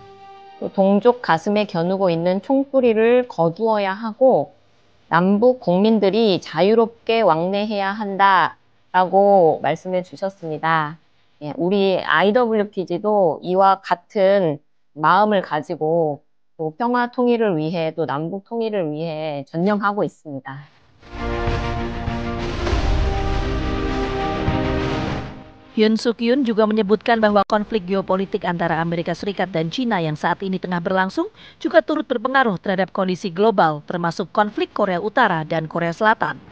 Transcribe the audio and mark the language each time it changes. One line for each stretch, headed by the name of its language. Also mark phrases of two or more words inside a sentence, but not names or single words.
Korean: 또 동족 가슴에 겨누고 있는 총뿌리를 거두어야 하고 남북 국민들이 자유롭게 왕래해야 한다라고 말씀해 주셨습니다. 예, 우리 IWPG도 이와 같은 마음을 가지고 또 평화 통일을 위해 또 남북 통일을 위해 전념하고 있습니다.
Indonesian: Yoon Suk-yoon juga menyebutkan bahwa konflik geopolitik antara Amerika Serikat dan China yang saat ini tengah berlangsung juga turut berpengaruh terhadap kondisi global, termasuk konflik Korea Utara dan Korea Selatan.